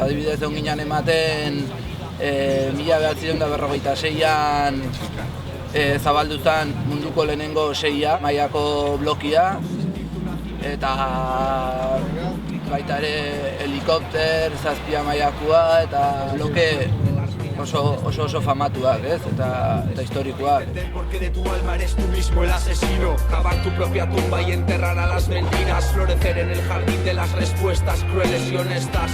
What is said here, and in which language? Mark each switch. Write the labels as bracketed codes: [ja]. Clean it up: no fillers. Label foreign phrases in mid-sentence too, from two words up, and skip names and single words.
[eu] Adibidez egon ginen ematen 1946an zabaldu zen munduko lehenengo 6 mailako blokia eta baita ere helikopter, 7 mailakoa eta bloke oso famatuak, ez? Eta historikoak. [es] Porque de tu alma eres tú mismo el asesino. Cavar tu propia tumba y enterrar a las mentiras. Florecer en el jardín de las respuestas crueles y honestas.